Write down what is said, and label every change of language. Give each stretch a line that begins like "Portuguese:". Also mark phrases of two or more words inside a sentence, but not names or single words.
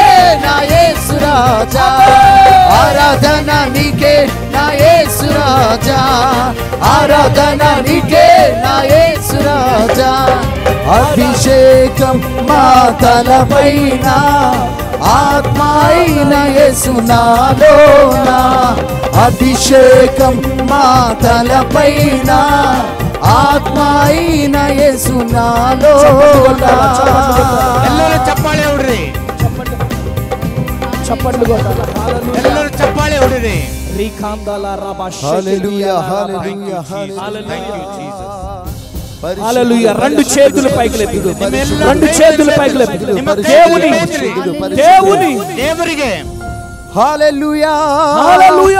Telugu: నా యేసు రాజా ఆరాధన నీకే నా యేసు రాజా ఆరాధన నీకే నా యేసు రాజా అభిషేకం మా తలపైన ఆత్మైన యేసు నాలోన అభిషేకం మా తలపైన ఆత్మైన యేసు నాలోన
Kannada: ಎಲ್ಲರೂ ಚಪ್ಪಾಳೆ ಹೊಡ್ರಿ
Telugu: చప్పట్లు కొట్టాలి
Kannada: ಎಲ್ಲರೂ ಚಪ್ಪಾಳೆ ಹೊಡ್ರಿ రీకాందాల రాబాష్
Telugu: హల్లెలూయా హల్లెలూయా హల్లెలూయా రెండు చేతులు పైకి లేపుదు రెండు చేతులు పైకి లేపుదు దేవుని దేవుని
Kannada: ದೇವರಿಗೆ
Telugu: హల్లెలూయా హల్లెలూయా